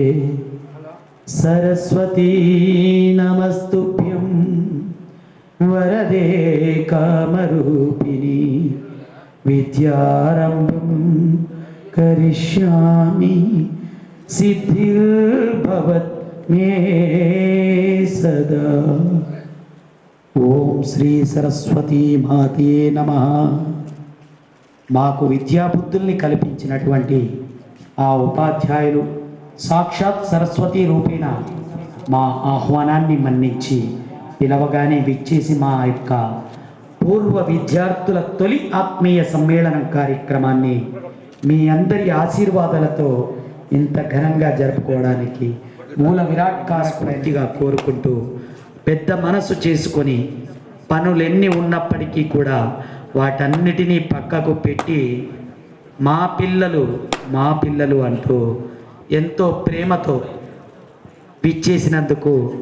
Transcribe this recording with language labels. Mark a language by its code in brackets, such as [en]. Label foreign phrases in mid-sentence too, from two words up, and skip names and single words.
[sa] सरस्वती नमस्तुभ्यं वरदे कामरूपिणी विद्यारम्भं करिष्यामि सिद्धिर्भवत् मे सदा। ఓం శ్రీ సరస్వతీ మాతే నమః. [te] మాకు విద్యాబుద్ధుల్ని కల్పించినటువంటి ఆ ఉపాధ్యాయులు సాక్షాత్ సరస్వతి రూపేణ మా ఆహ్వానాన్ని మన్నించి పిలవగానే విచ్చేసి మా యొక్క పూర్వ విద్యార్థుల తొలి ఆత్మీయ సమ్మేళనం కార్యక్రమాన్ని మీ అందరి ఆశీర్వాదాలతో ఇంత ఘనంగా జరుపుకోవడానికి మూల విరాట్ కారకుడిగా కోరుకుంటూ పెద్ద మనసు చేసుకొని పనులెన్ని ఉన్నప్పటికీ కూడా వాటన్నిటినీ పక్కకు పెట్టి మా పిల్లలు అంటూ ఎంతో ప్రేమతో విచ్చేసినందుకు